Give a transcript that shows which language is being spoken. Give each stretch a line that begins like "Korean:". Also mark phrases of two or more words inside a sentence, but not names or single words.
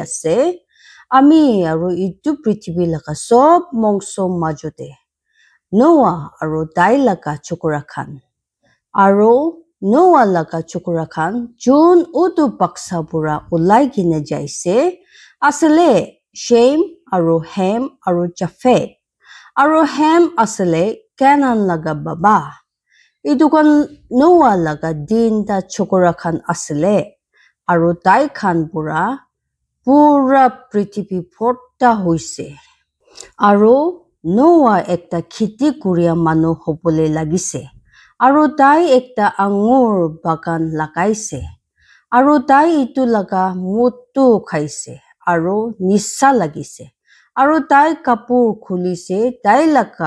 Naga Pidgin: ase ami aru itu prithibi laga sob mongso majude Noah aru dai laga chokora khan aru Noah laga chokora khan jun utu baksa pura ulai kine jaise asale Shem aru Ham aru Japheth aru Ham asale Canaan laga baba itu kan Noah laga din da chokora khan asale aru dai khan pura পুৰা পৃথিৱী ভৰ্তা হৈছে আৰু নোৱা একটা খেতি কৰিয়া মানুহ হ'বলৈ লাগিছে আৰু তাই একটা আঙুৰ বাগান লগাইছে আৰু তাই ইটো লগা মদটো খাইছে আৰু নিচা লাগিছে আৰু তাই কাপোৰ খুলিছে তাই লগা